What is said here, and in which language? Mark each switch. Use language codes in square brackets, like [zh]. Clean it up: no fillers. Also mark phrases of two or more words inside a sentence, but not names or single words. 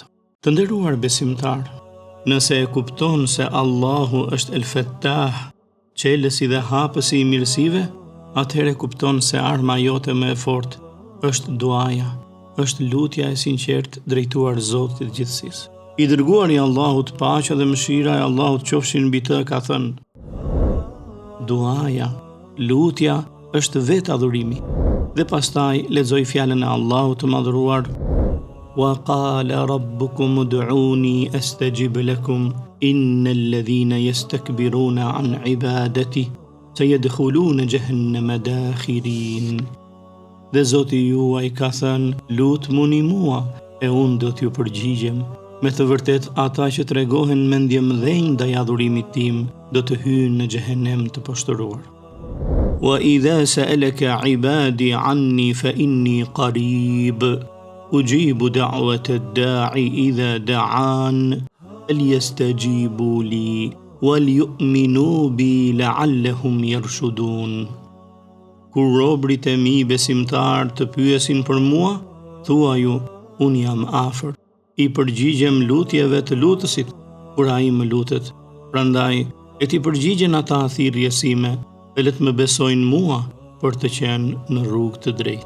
[sq] Të nderuar besimtar, nëse e kupton se Allahu është El Fattah, qelësi dhe hapësi i mirësive, atëherë kupton se arma jote më e fortë është duaja, është lutja e sinqertë drejtuar Zotit të gjithësisë. I dërguari i Allahut, paqja dhe mëshira e Allahut qofshin mbi të, ka thënë: duaja, lutja është vetë adhurimi. Dhe pastaj lexoj fjalën e Allahut të madhëruar: [ar] وقال ربكم ادعوني أستجب لكم إن الذين يستكبرون عن عبادتي سيدخلون جهنم داخرين. [sq] Dhe Zoti juaj ka thënë: lutmuni mua e unë do t'ju përgjigjem. Me të vërtet ata që tregohen mendje mëdhenj ndaj adhurimit tim do të hyjnë në xhehenem të poshtëruar. [ar] وإذا سألك عبادي عني فإني قريب أجيب دعوة الداع إذا دعان فليستجيبوا لي وليؤمنوا بي لعلهم يرشدون. [sq] Kur robrit e mi besimtar të pyesin për mua, thuaju: unë jam afër, i përgjigjem lutjeve të lutësit kur ai më lutet. Prandaj e ti përgjigjen ata thirrjes sime dhe le të më besojnë mua për të qenë në rrugë të drejtë.